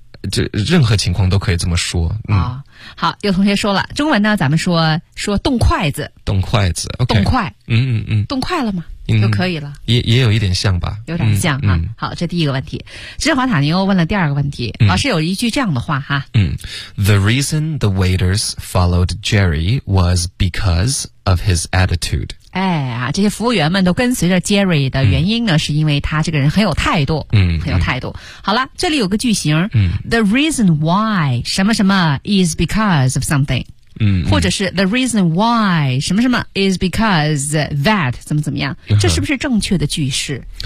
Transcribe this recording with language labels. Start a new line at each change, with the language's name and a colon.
Chinese: 这任何情况都可以这么说啊、嗯哦！好，有同学说了，中文呢，咱们说动筷子，动筷子， okay, 动筷，嗯嗯嗯，动筷了吗？嗯、就可以了，也有一点像吧，有点像哈、嗯啊嗯。好，这第一个问题，芝华塔尼欧问了第二个问题、嗯，老师有一句这样的话哈，
English: 嗯 ，The reason the waiters followed Jerry was because of his attitude。
Chinese: 哎呀，这些服务员们都跟随着 Jerry 的原因呢、嗯、是因为他这个人很有态度，嗯，很有态度。好了，这里有个句型，嗯
English: ,the reason why 什么什么 is because of something, 嗯，
Chinese: 或者是
English: the reason why
Chinese: 什么什么
English: is because that,
Chinese: 怎么怎么样，这是不是正确的句式？